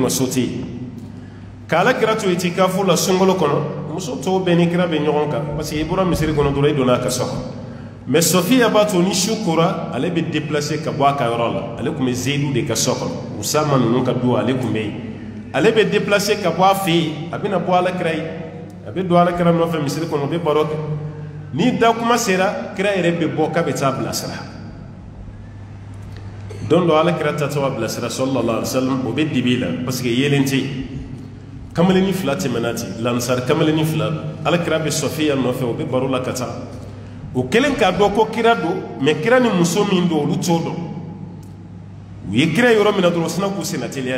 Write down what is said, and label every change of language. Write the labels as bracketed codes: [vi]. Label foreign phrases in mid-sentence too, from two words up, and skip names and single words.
[bm] ka so tɛ yen k'ala kira to itikafo la sunkalo kɔnɔ muso tɔw bɛɛ ni kira bɛ ɲɔgɔn kan [fr] parce que [bm] i bɔra misiri kɔnɔ dɔrɔn i donna a ka so kɔnɔ mɛ Sɔfiya b'a to ni su kora ale bɛ déplacer ka bɔ a ka yɔrɔ la ale tun bɛ Zeyidu de ka so kɔnɔ Usama ninnu ka du ale tun bɛ yen ale bɛ déplacer ka bɔ a fɛ yen a bɛna bɔ alakira ye a bɛ don alakira nɔfɛ misiri kɔnɔ o bɛ baro kɛ ni da kuma sera kira yɛrɛ bɛ bɔ k'a bɛ taa bilasira don dɔ alakira tatɔ a bilasira [ar] صلى الله عليه وسلم [bm] o bɛ dibi la [fr] parce que [bm] yelen tɛ yen kamalenni fila tɛmɛna ten lansari kamalenni fila alakira bɛ Sɔfiya nɔfɛ o bɛ baro la ka taa o kelen k'a dɔn ko kira don mɛ kira ni muso min don olu t'o dɔn u ye kira yɔrɔ min na dɔrɔn sina k'u senna teliya